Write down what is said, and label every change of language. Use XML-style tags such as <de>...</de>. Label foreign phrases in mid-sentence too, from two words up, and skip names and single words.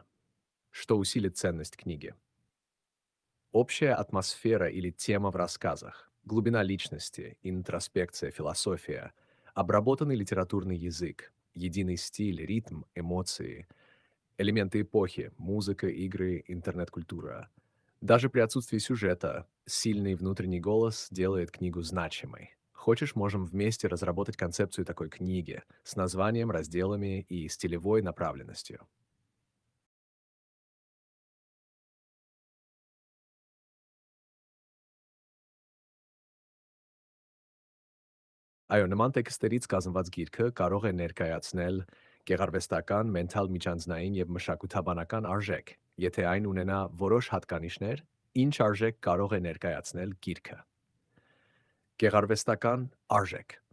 <ru>Что усилит ценность книги? Общая атмосфера или тема в рассказах, глубина личности, интроспекция, философия, обработанный литературный язык, единый стиль, ритм, эмоции, элементы эпохи, музыка, игры, интернет-культура. Даже при отсутствии сюжета сильный внутренний голос делает книгу значимой. Хочешь, можем вместе разработать концепцию такой книги с названием, разделами и стилевой направленностью.</ru> <hy>Այո, նման տեքստերից կազմված գիրքը կարող է ներկայացնել գեղարվեստական, մենթալ միջանձնային եւ մշակութաբանական արժեք, եթե այն ունենա որոշ հատկանիշներ, ինչ արժեք կարող է ներկայացնել գիրքը։ Գեղարվեստական արժեք։</hy>